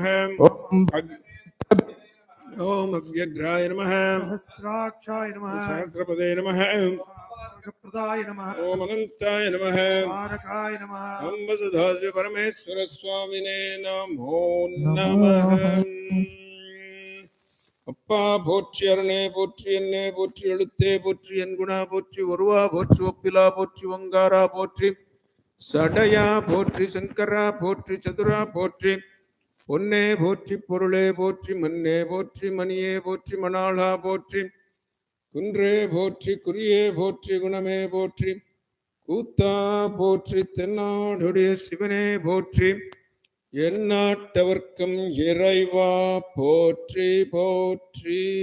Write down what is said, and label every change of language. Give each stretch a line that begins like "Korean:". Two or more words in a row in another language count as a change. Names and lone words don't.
Sanskrit: ओम ओम अव्यग्राय नमः। सहस्राक्षाय नमः सहस्रपदे नमः। प्रदाय नमः ओम अनंताय नमः। तारकाय नमः हम वसुधास्य परमेश्वर स्वामिने नमो नमः।
Tamil: அப்பா போற்றி அருணே போற்றி என்னே போற்றி எழுத்தே போற்றி என் குணா போற்றி ஒருவா போற்றி ஒப்பிலா போற்றி ஒங்காரா போற்றி சடையா போற்றி சங்கரா போற்றி சதுரா போற்றி பொன்னே போற்றி பொருளே போற்றி மன்னே போற்றி மணியே போற்றி மணாளா போற்றி குன்றே போற்றி குறியே போற்றி குணமே போற்றி கூத்தா போற்றி தென்னாடுடைய சிவனே போற்றி எந்நாட்டவர்க்கும் இறைவா போற்றி போற்றி.